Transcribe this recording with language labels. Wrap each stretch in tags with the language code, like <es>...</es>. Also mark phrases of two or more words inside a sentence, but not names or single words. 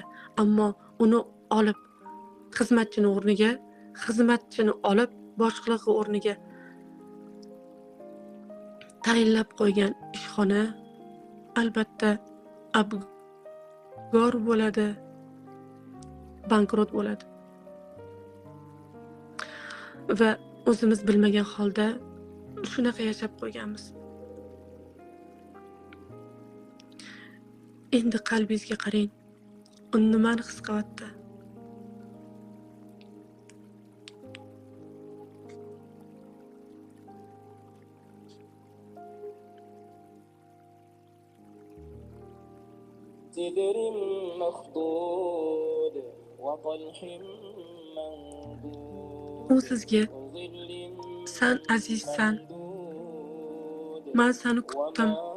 <uz>Ammo uni olib xizmatchini olib boshlig'i o'rniga tayinlab qo'ygan ishxona albatta abgor bo'ladi, bankrot bo'ladi. Va o'zimiz bilmagan holda shunaqa yashab qo'yganmiz. Endi qalbingizga qarang. U nimani his qilyapti?</uz> <ar>سدر مخضود وطلح منضود</ar> <uz>U sizga, وظل sen azizsan, man seni kutdim.</uz>